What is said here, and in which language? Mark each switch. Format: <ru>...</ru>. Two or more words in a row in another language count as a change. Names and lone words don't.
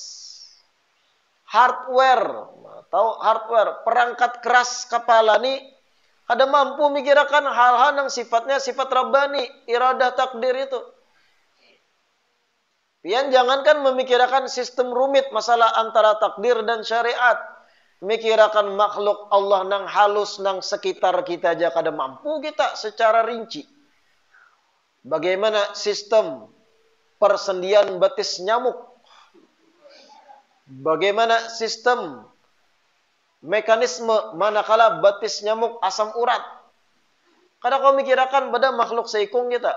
<id>Hardware. Tahu hardware. Perangkat keras kepala ini. Ada mampu memikirkan hal-hal yang sifatnya sifat Rabbani. Iradah takdir itu.</id> <bjn>Pian jangankan memikirkan sistem rumit. Masalah antara takdir dan syariat. Mikirakan makhluk Allah nang halus nang sekitar kita aja kada mampu kita secara rinci.</bjn> <id>Bagaimana sistem persendian betis nyamuk? Bagaimana sistem mekanisme manakala betis nyamuk asam urat.</id> <bjn>Kadang kau mikirkan pada makhluk seikung kita.</bjn>